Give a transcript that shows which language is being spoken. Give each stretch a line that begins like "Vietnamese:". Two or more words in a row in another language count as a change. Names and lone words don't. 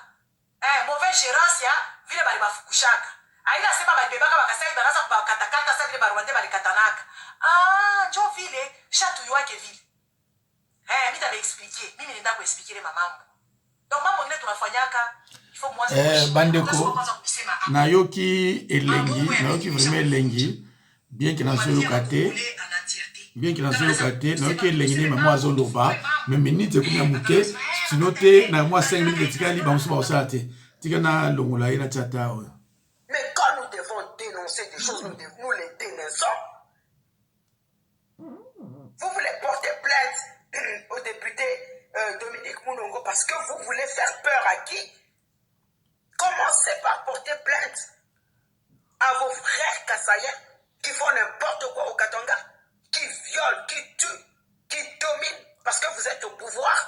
French: Mauvaise gérance
Swahili: ya vile bali bafukushaka. Aila sema balibebaka bakasai banaanza kubakatakata sa vile barwande bali katanaka. Njo vile shatu yuake vile. Mimi tabaexpliquer, mimi nenda kuexpliquer mamambo. Donc mambo ngine tunafanyaka,
French: il faut moi
Lingala: bandeko nayoki elengi, nayoki vraiment elengi,
French: bien que
Lingala: nazoyoka te, nayoki elengi ne mamo azoloba, mais minute kumya muke, sinon te na moi 5 minutes tikali bamusu baosala te. Tika na longola ina tata oyo.
French: Mais quand nous devons dénoncer des choses, nous les dénonçons. Vous voulez porter plainte au député Dominique Mounongo parce que vous voulez faire peur à qui? Commencez par porter plainte à vos frères Kassaïens qui font n'importe quoi au Katanga, qui violent, qui tuent, qui dominent parce que vous êtes au pouvoir.